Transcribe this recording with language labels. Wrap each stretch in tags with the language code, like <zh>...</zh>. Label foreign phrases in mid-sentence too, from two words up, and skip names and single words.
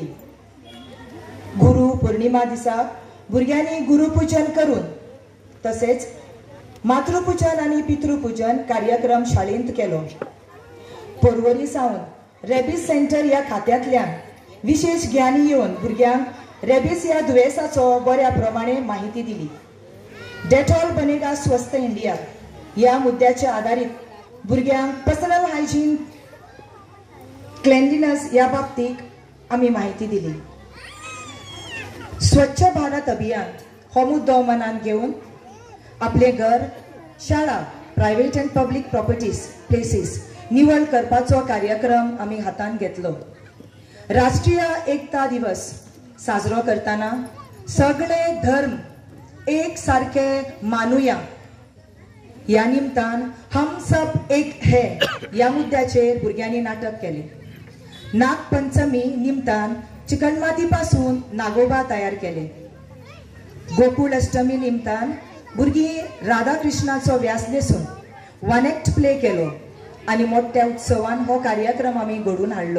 <kok>गुरु पौर्णिमा दिसाक भुरग्यांनी गुरुपूजन करून तसेच मातृपूजन आणि पितृपूजन कार्यक्रम शाळेंत केलो. पर्वरी सावन रेबीज सेंटर या खात्यांतल्यान विशेष ज्ञानी येवन भुरग्यांक रेबीज या दुयेंसाचो बऱ्या प्रमाणे माहिती दिली. डेटॉल बनेगा स्वस्थ इंडिया या मुद्द्याच्या आधारित भुरग्यांक</kok> <en>personal hygiene cleanliness</en> <kok>या बाबतीत आम्ही माहिती दिली. स्वच्छ भारत अभियान हो मुद्दो मनान घेऊन आपले घर, शाळा,</kok> <en>private and public properties places</en> <kok>निवळ करपाचो कार्यक्रम आम्ही हातान घेतलो. राष्ट्रीय एकता दिवस साजरो करताना सगळे धर्म एक सारखे मानूया या निमतान</kok> <hi>हम सब एक है</hi> <kok>या मुद्द्याचेर भुरग्यांनी नाटक केले. नागपंचमी निमतान चिकणमाती पासून नागोबा तयार केले. गोकुळ अष्टमी निमतान भुरगीं राधा कृष्णाचो व्यास न्हेसून</kok> <en>one act play</en> <kok>केलो आणि मोठ्या उत्सवान हो कार्यक्रम आम्ही घडून हाडलो.</kok>